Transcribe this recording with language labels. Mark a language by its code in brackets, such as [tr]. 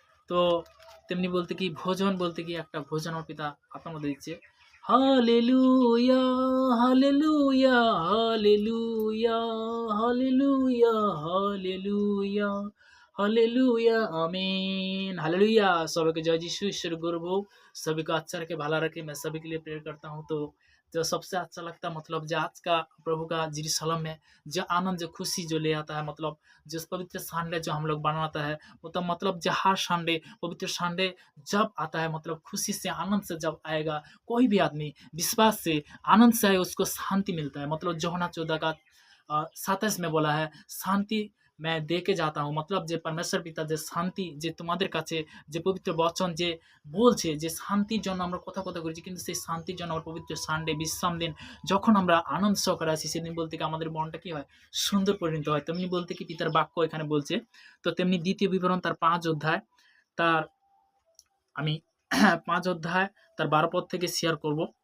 [bn] তো তেমনি বলতে কি ভোজন বলতে কি একটা ভোজন আমার পিতা আত্মার মধ্যে দিচ্ছে। Hallelujah, hallelujah, hallelujah, hallelujah, hallelujah, hallelujah, आमीन। [hi] हालेलुया। सबके जय यीशु। ईश्वर गौरव हो, सभी को अच्छा रखे, भला रखे। मैं सभी के लिए प्रेयर करता हूँ। तो सबसे अच्छा लगता है मतलब जो आज का प्रभु का जेरूशलेम में जो आनंद, जो खुशी जो ले आता है, मतलब जो पवित्र संडे जो हम लोग बनाता है, तो मतलब जो हर संडे पवित्र संडे जब आता है, मतलब खुशी से आनंद से जब आएगा, कोई भी आदमी विश्वास से आनंद से आए, उसको शांति मिलता है। मतलब यूहन्ना 14 का 27 में बोला है, शांति मैं दे के जाता हूँ। [bn] मतलब যে পরমেশ্বর পিতা যে শান্তি যে তোমাদের কাছে যে পবিত্র বচন যে বলছে যে শান্তির জন্য আমরা কথা করেছি, কিন্তু সেই শান্তির জন্য আমরা পবিত্র সানডে বিশ্রাম দিন যখন আমরা আনন্দ সহকারে আসি, সেদিন বলতে কি আমাদের মনটা কি হয়? সুন্দর পরিণত হয়। তেমনি বলতে কি পিতার বাক্য এখানে বলছে। তো তেমনি দ্বিতীয় বিবরণ তার ৫ অধ্যায় তার আমি ৫ অধ্যায় তার ১২ পদ থেকে শেয়ার করব।